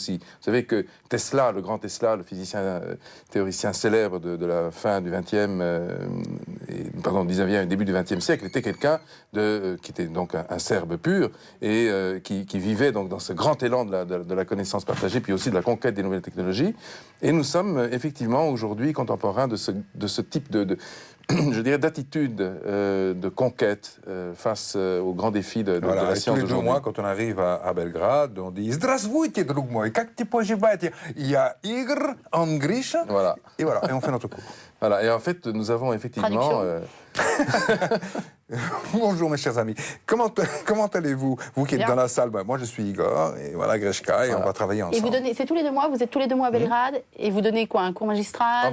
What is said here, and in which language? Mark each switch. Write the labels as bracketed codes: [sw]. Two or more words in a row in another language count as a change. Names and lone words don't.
[fr] Vous savez que Tesla, le grand Tesla, le physicien théoricien célèbre de la fin du 19e et début du 20e siècle, était quelqu'un qui était donc un Serbe pur et qui vivait donc dans ce grand élan de la connaissance partagée, puis aussi de la conquête des nouvelles technologies. Et nous sommes effectivement aujourd'hui contemporains de ce type je dirais, d'attitude de conquête face aux grands défis de la science tous les 2 d'aujourd'hui. mois, quand on arrive à Belgrade, on dit [ru] «Здравствуйте, друг мой, как ты поживаете?» Я Игорь, Angrish. [fr] Voilà. Et voilà, et on fait notre cours. Voilà. Et en fait, nous avons effectivement... Bonjour mes chers amis, comment allez-vous? Vous qui êtes dans la salle, moi je suis Igor, et voilà Grishka, et on va travailler ensemble. Et vous donnez, c'est tous les 2 mois, vous êtes tous les 2 mois à Belgrade, et vous donnez quoi, un cours magistral,